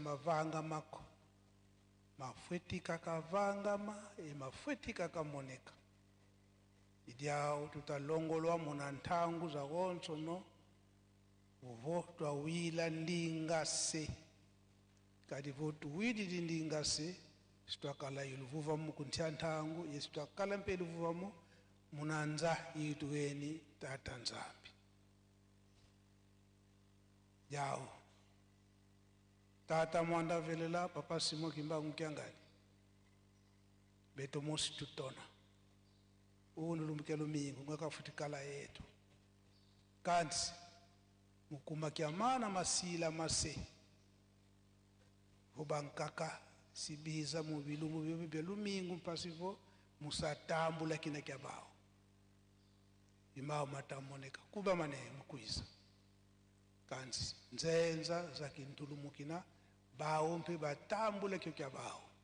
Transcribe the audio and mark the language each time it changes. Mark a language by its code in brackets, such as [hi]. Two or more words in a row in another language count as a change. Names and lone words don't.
[kg] mavanga mako mafwetika kavangama mafwetika kamoneka idiao tutalongolwa muna ntangu za gonso no uvo twawila ndingase kadi vo tuwidi ndingase sitwakala iluvuva mu kuntia ntangu yesu twakala mpe iluvuva mu munanza yituweni tata nzambi yao tata mwanda velela papa simo kimbangu kiangani beto mosi tutona unulumbukia lumingu mwaka futikala yetu kansi mukuma kiamana masila mase ubankaka sibiza mu bilumu bibye lumingu mpasivo musatambula kina kyabao imao matamoneka kuba mane mukwiza kansi nzenza zakintulumukina bawo mpe batambula kyo kyabao